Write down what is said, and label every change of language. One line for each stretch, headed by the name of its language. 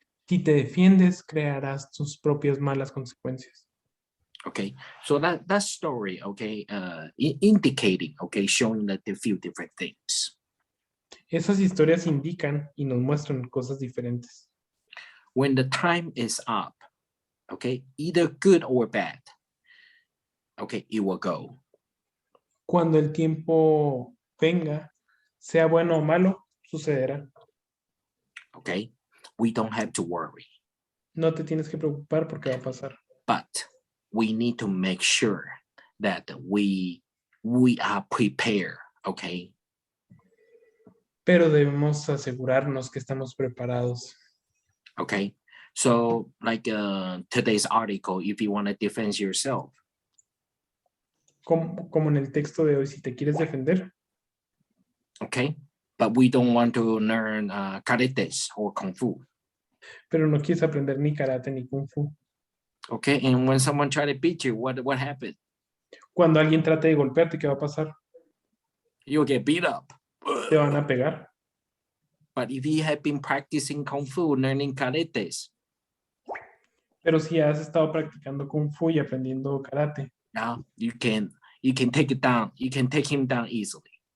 Spanish: Si te defiendes, crearás tus propias malas consecuencias.
English: Okay, so that story, okay, indicating, okay, showing that a few different things.
Spanish: Esas historias indican y nos muestran cosas diferentes.
English: When the time is up, okay, either good or bad, okay, it will go.
Spanish: Cuando el tiempo venga, sea bueno o malo, sucederá.
English: Okay, we don't have to worry,
Spanish: No te tienes que preocupar porque va a pasar.
English: but we need to make sure that we are prepared, okay.
Spanish: Pero debemos asegurarnos que estamos preparados.
English: Okay, so like today's article, if you want to defend yourself,
Spanish: Como en el texto de hoy, si te quieres defender,
English: okay, but we don't want to learn karates or kung fu.
Spanish: pero no quieres aprender ni karate ni kung fu.
English: Okay, and when someone try to beat you, what happened?
Spanish: Cuando alguien trate de golpearte, ¿qué va a pasar?
English: You'll get beat up.
Spanish: Te van a pegar.
English: But if you have been practicing kung fu, learning karates,
Spanish: Pero si has estado practicando kung fu y aprendiendo karate,
English: now you can take it down. You can take him down easily.